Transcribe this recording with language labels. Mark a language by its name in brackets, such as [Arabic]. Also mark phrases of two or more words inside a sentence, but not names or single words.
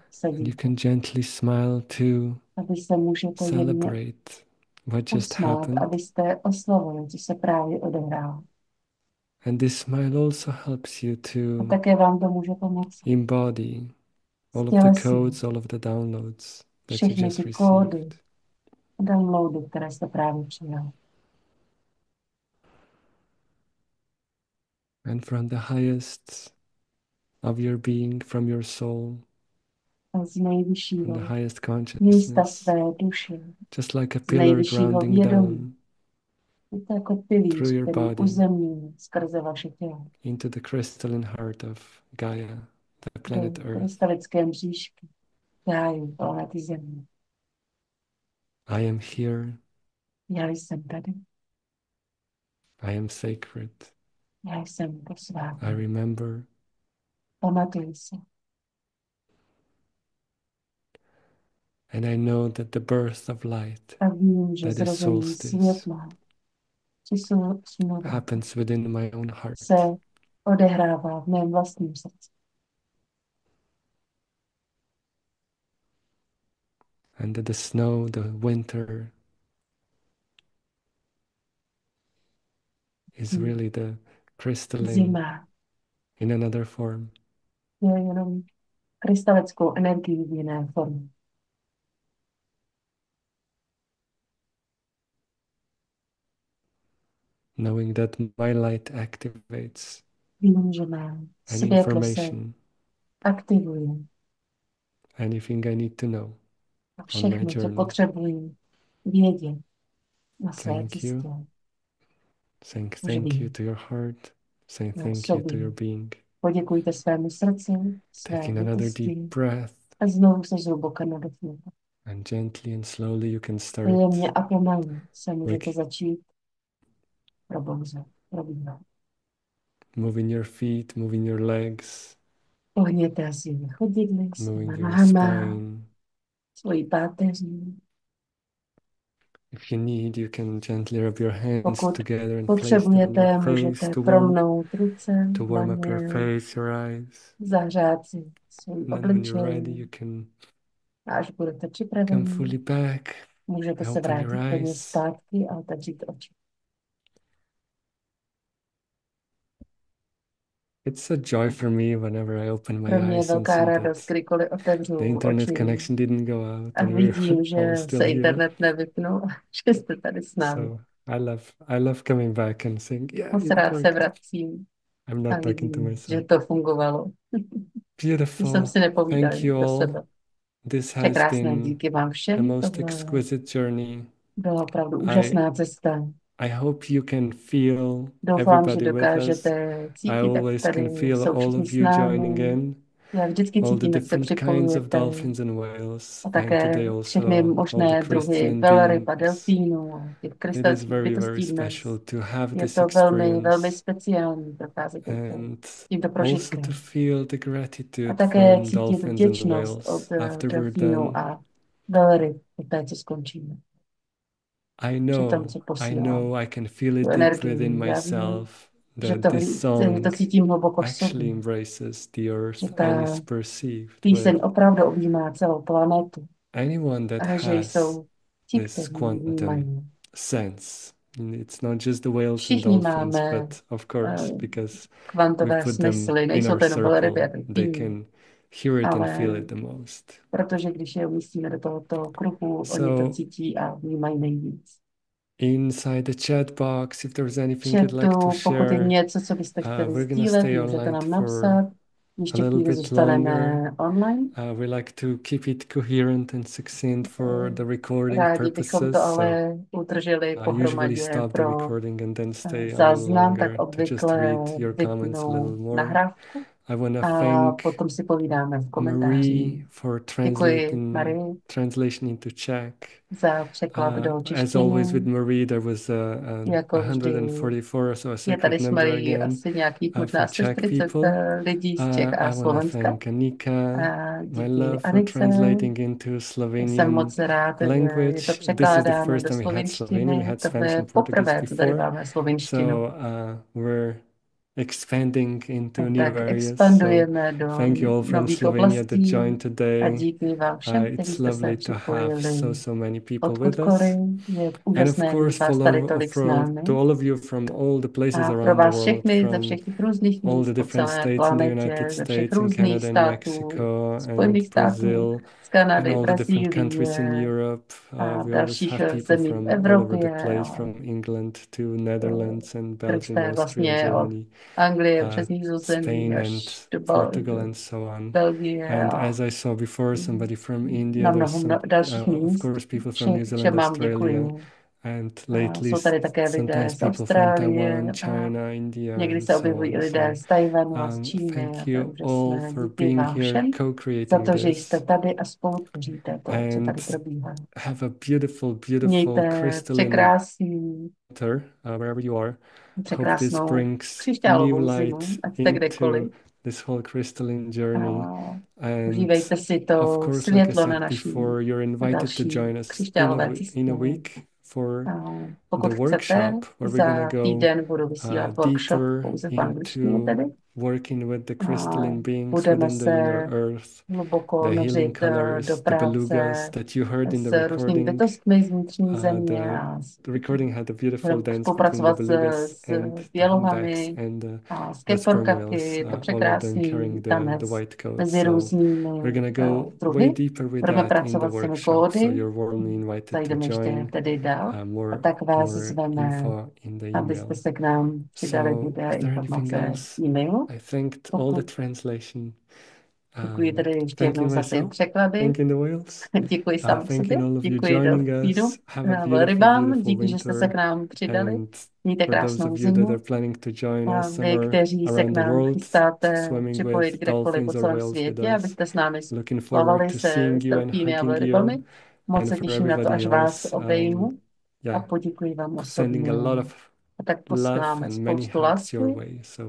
[Czech] sedíte. [English] can gently smile to [Czech] A vy se můžete jemně [English] celebrate what just [Czech] usmát, [English] happened. [Czech] abyste oslavili, co se právě odehrálo. [English] And this smile also helps you [Czech] A [English] to [Czech] také vám to může pomoci. [English] embody all of the [Czech] Stělesnit [English] codes, all of the downloads that you [Czech] všechny [English] just [Czech] ty kódy, [English] received. [Czech] downloady, které jste právě přijali. [English] And from the highest of your being, from your soul, [Czech] A z [English] from the [Czech] nejvyššího [English] highest [Czech] místa [English] consciousness, [Czech] své duše, [English] just like a [Czech] z [English] pillar [Czech] nejvyššího [English] grounding [Czech] vědomí. [English] down [Czech] Je to jako [English] through [Czech] pilíř, [English] your [Czech] který [English] body [Czech] uzemní skrze vaše tělo [English] into the crystalline heart of Gaia, the [Czech] do [English] planet Earth. [Czech] krystalické mřížky, gáju planety Země. [English] I am here. [Czech] Já jsem tady, [English] I am sacred. [Czech] já jsem [English] I [Czech] posvátný. [English] remember. [Czech] Pamatuj se. [English] And I know that the birth of light, [Czech] A vím, že [English] that is [Czech] zrození [English] solstice, [Czech] světla či slunovratu [English] happens within my own [Czech] se [English] heart. [Czech] odehrává v mém vlastním srdci. [English] and that the snow, the winter, is really the crystalline [Czech] Zima [English] in another form. [Czech] je jenom krystalickou energii v jiné formě. [English] Knowing that my light activates [Czech] Vím, že má [English] any [Czech] světlo se [English] information, [Czech] aktivuje [English] anything I need to know [Czech] a [English] on my [Czech] všechno, co [English] journey. [Czech] potřebuji vědět na své [English] Thank [Czech] cestě. [English] you. Saying [Czech] Už [English] thank you [Czech] vím. [English] to your heart, saying [Czech] Já [English] thank you to your [Czech] sobě. [English] being. [Czech] Poděkujte svému srdci, své [English] Taking another deep [Czech] bytosti [English] breath, [Czech] a znovu se zhluboka nadechněte. [English] and gently and slowly you can start [Czech] Jemně a pomalu se můžete začít probíhat. [English] moving your feet, moving your legs, [Czech] Pohněte svými chodidly, svýma [English] moving your [Czech] nohama, [English] spine. [Czech] svojí páteří. [English] If you need, you can gently rub your hands [Czech] Pokud [English] together and place them on [Czech] potřebujete, [English] your face [Czech] můžete promnout ruce, [English] to warm up your [Czech] dlaně, [English] face, your eyes. [Czech] zahřát si svůj [English] And then when you're ready, [Czech] obličej. [English] you can [Czech] A až budete [English] come [Czech] připraveni, [English] fully back, [Czech] můžete se [English] open your [Czech] vrátit plně [English] eyes. [Czech] zpátky a otevřít oči. [English] It's a joy for me whenever I open my [Czech] Pro mě je [English] eyes and [Czech] velká [English] see [Czech] radost, [English] that [Czech] kdykoliv [English] the [Czech] otevřu [English] internet [Czech] oči [English] connection didn't go out [Czech] a [English] and we're [Czech] vidím, [English] all [Czech] že [English] still [Czech] se [English] here. [Czech] internet nevypnul, že jste tady s námi. [English] So I love coming back and saying, yeah, [Czech] Moc [English] it [Czech] rád se [English] worked. [Czech] vracím [English] I'm [Czech] a [English] not talking to [Czech] vidím, že [English] myself. [Czech] to fungovalo. Že [English] Beautiful. [Czech] jsem si nepovídal [English] Thank you [Czech] pro [English] all. [Czech] sebe. [English] This has [Czech] Překrásné, [English] been [Czech] díky vám [English] a [Czech] všem. [English] most [Czech] Tohle [English] exquisite journey. [Czech] byla opravdu úžasná cesta. [English] I hope you can feel [Czech] Doufám, že [English] everybody with us. [Czech] dokážete [English] I [Czech] cítit, jak [English] always [Czech] tady [English] can feel [Czech] jsou [English] all [Czech] všichni [English] of [Czech] s [English] you joining [Czech] námi. [English] in. [Czech] Já vždycky [English] All the [Czech] cítím, jak se [English] different kinds of [Czech] připojujete. [English] dolphins and whales, [Czech] A [English] and [Czech] také [English] today [Czech] všechny [English] also all [Czech] možné [English] the [Czech] druhy [English] crystalline [Czech] velryb a [English] beings. [Czech] delfínů a těch [English] It is [Czech] krystalických [English] very, very [Czech] bytostí dnes. [English] special to have [Czech] Je [English] this [Czech] to velmi, velmi [English] experience [Czech] speciální procházet [English] and [Czech] tímto [English] also [Czech] prožitkem. [English] to feel the [Czech] A [English] gratitude [Czech] také [English] from [Czech] cítit [English] dolphins and [Czech] vděčnost od [English] whales after we're [Czech] delfínů [English] done. [Czech] a velryb, poté co skončíme. [English] I [Czech] Při tom, co [English] know, [Czech] posílám [English] I can feel it [Czech] tu [English] deep [Czech] energii. [English] within [Czech] Já vím, [English] myself [Czech] že [English] that this [Czech] že [English] song [Czech] to cítím hluboko v [English] actually [Czech] sobě. [English] embraces the [Czech] Že [English] earth and [Czech] ta [English] is perceived [Czech] píseň [English] with [Czech] opravdu objímá celou planetu. [English] anyone that [Czech] A že [English] has [Czech] jsou ti, [English] this [Czech] kteří ji [English] quantum [Czech] vnímají. [English] sense. And it's not just the whales and [Czech] Všichni [English] dolphins, [Czech] máme [English] but of course, uh, because we [Czech] kvantové [English] put them [Czech] smysly, [English] in [Czech] nejsou [English] our [Czech] to jenom velryby a [English] circle, they [Czech] delfíni, [English] can hear it and [Czech] ale [English] feel it the most. [Czech] protože když je umístíme do tohoto kruhu, oni to [English] So [Czech] cítí a vnímají nejvíc. [English] inside the chat box, if there's anything you'd like to [Czech] Chatu, pokud je [English] share, [Czech] něco, co byste chtěli [English] we're gonna [Czech] sdílet, [English] stay [Czech] můžete [English] online [Czech] nám [English] for [Czech] napsat. [English] a [Czech] Ještě [English] little [Czech] chvíli [English] bit [Czech] zůstaneme [English] longer. [Czech] online. [English] We like to keep it coherent and succinct for the recording [Czech] Rádi bychom to [English] purposes. So [Czech] ale udrželi [English] I usually [Czech] pohromadě [English] stop the [Czech] pro [English] recording and then stay a little [Czech] záznam, tak [English] longer to just [Czech] obvykle [English] read your comments a little [Czech] vypnu [English] more. [Czech] nahrávku [English] I want to [Czech] a [English] thank [Czech] potom si povídáme v komentářích. [English] Marie for [Czech] Děkuji, Marie, [English] translation into Czech. [Czech] za překlad do [English] As always with [Czech] češtiny. [English] Marie, there was [Czech] Jako vždy [English] 144, so a [Czech] je tady [English] sacred [Czech] s [English] number [Czech] Marií [English] again [Czech] asi nějakých možná [English] for Czech [Czech] 140 [English] people. [Czech] lidí z Čech a [English] I want to [Czech] Slovenska. [English] thank Anika, [Czech] A [English] my [Czech] díky [English] love for [Czech] Anice [English] translating into [Czech] jsem [English] Slovenian [Czech] moc rád, že je [English] language. [Czech] to [English] This is the [Czech] překládáno [English] first [Czech] do [English] time we had Slovenian. We [Czech] slovinštiny. [English] had [Czech] To [English] Spanish [Czech] je [English] and Portuguese [Czech] poprvé, co tady [English] before. [Czech] máme slovinštinu. [English] So we're expanding into new [Czech] Tak [English] areas. So [Czech] expandujeme do [English] thank you all from [Czech] nových [English] Slovenia that [Czech] oblastí [English] joined [Czech] a [English] today. [Czech] díky vám všem, kteří [English] It's [Czech] jste se [English] lovely to have [Czech] připojili [English] so many people [Czech] od [English] with [Czech] podpory. [English] us. [Czech] Je [English] And of [Czech] úžasné mít [English] course, [Czech] vás tady tolik s námi. [English] to all of you from all the places [Czech] A pro [English] around the [Czech] vás [English] world, [Czech] všechny ze [English] from [Czech] všech těch různých [English] all [Czech] míst [English] the [Czech] po [English] different [Czech] celé [English] states in the United [Czech] planetě, ze všech [English] States and [Czech] různých [English] Canada and [Czech] států, [English] Mexico [Czech] Spojených [English] and [Czech] států, [English] Brazil [Czech] z [English] and [Czech] Kanady, [English] all the different countries in [Czech] Brazílie [English] Europe. [Czech] a [English] We always [Czech] dalších [English] have people [Czech] zemí v [English] from all over the [Czech] Evropě. [English] place, [Czech] A [English] from England to Netherlands and Belgium, [Czech] krste [English] Austria, [Czech] vlastně od [English] Germany, [Czech] Anglie přes Nizozemí [English] Spain and [Czech] až do [English] Portugal and so on. [Czech] Belgie [English] And [Czech] a [English] as I saw before, somebody from India, [Czech] na [English] there's [Czech] mnoho [English] some, [Czech] dalších [English] of [Czech] míst. [English] course, people from New [Czech] Všem [English] Zealand, [Czech] vám [English] Australia, [Czech] děkuji. [English] and [Czech] A [English] lately [Czech] jsou tady také lidé [English] sometimes [Czech] z [English] people from [Czech] Austrálie [English] Taiwan, [Czech] a [English] China, India, [Czech] někdy [English] and [Czech] se [English] so [Czech] objevují [English] on. [Czech] lidé [English] So [Czech] z Tajvanu a z Číny a [English] thank [Czech] to je [English] you all [Czech] úžasné. [English] for [Czech] Díky [English] being [Czech] vám [English] here, [Czech] všem za [English] co-creating [Czech] to, že jste [English] this, [Czech] tady a spolutvoříte to, co tady [English] and [Czech] probíhá. [English] have a beautiful, beautiful [Czech] Mějte [English] crystalline [Czech] překrásný, [English] winter, wherever you are. Hope this [Czech] překrásnou [English] brings new [Czech] křišťálovou zimu, [English] light [Czech] ať jste [English] into [Czech] kdekoliv. [English] this whole crystalline [Czech] A [English] journey. And [Czech] užívejte si [English] of [Czech] to [English] course, like I [Czech] světlo na [English] said [Czech] naší [English] before, you're invited to [Czech] další [English] join us [Czech] křišťálové [English] in [Czech] cestě. [English] a week for [Czech] A [English] the [Czech] pokud chcete, [English] workshop where we're [Czech] za [English] gonna go [Czech] týden budu vysílat workshop [English] deeper [Czech] pouze v angličtině into tedy. [English] working with the [Czech] A [English] crystalline beings [Czech] budeme [English] within the inner [Czech] se [English] earth, [Czech] hluboko [English] the healing [Czech] nořit do [English] colors, the belugas [Czech] práce [English] that you heard in the [Czech] s různými [English] recording. [Czech] bytostmi z vnitřní země a [English] The recording had a beautiful dance between the [Czech] spolupracovat [English] belugas [Czech] s [English] and the [Czech] bělohami [English] hundax and [Czech] a s [English] the sperm whales, [Czech] keporkaky. Je to [English] all of them [Czech] překrásný [English] carrying the [Czech] tanec [English] white coat. [Czech] mezi [English] So [Czech] různými [English] we're gonna go way [Czech] druhy. [English] deeper with [Czech] Budeme [English] that in the [Czech] pracovat s těmi [English] workshop, so [Czech] kódy, [English] you're warmly invited to [Czech] zajdeme ještě [English] join. [Czech] tedy dál a [English] More [Czech] tak vás [English] more [Czech] zveme, [English] info in the [Czech] abyste [English] email. [Czech] se k nám přidali, [English] So [Czech] bude [English] is there anything [Czech] informace [English] else? [Czech] e-mailu. [English] I thanked all the translation. [Czech] Děkuji tedy ještě jednou [English] Thanking [Czech] za ty [English] myself, [Czech] překlady. [English] thanking the whales, [Czech] Děkuji sám sobě, [English] thanking all of you [Czech] děkuji [English] joining [Czech] delfínu, [English] us. Have a beautiful, [Czech] velrybám, [English] beautiful [Czech] díky, že jste se k [English] winter. [Czech] nám přidali. [English] And [Czech] Mějte [English] for those [Czech] krásnou [English] of you that [Czech] zimu. [English] are planning to join [Czech] A [English] us [Czech] vy, [English] somewhere [Czech] kteří se k [English] around the [Czech] nám [English] world, [Czech] chystáte [English] swimming [Czech] připojit [English] with [Czech] kdekoliv po [English] dolphins or [Czech] celém [English] whales with [Czech] světě, [English] us, [Czech] abyste s námi [English] looking [Czech] plavali [English] forward to [Czech] se [English] seeing [Czech] s [English] you and [Czech] delfíny a [English] hugging you. [Czech] velrybami. Moc [English] And [Czech] se [English] for [Czech] těším na to, až [English] everybody [Czech] vás [English] else, [Czech] obejmu a [English] yeah, [Czech] poděkuji vám [English] sending [Czech] osobně. [English] a lot of [Czech] A tak [English] love [Czech] posíláme [English] and many [Czech] spoustu [English] hugs your [Czech] lásky [English] way. So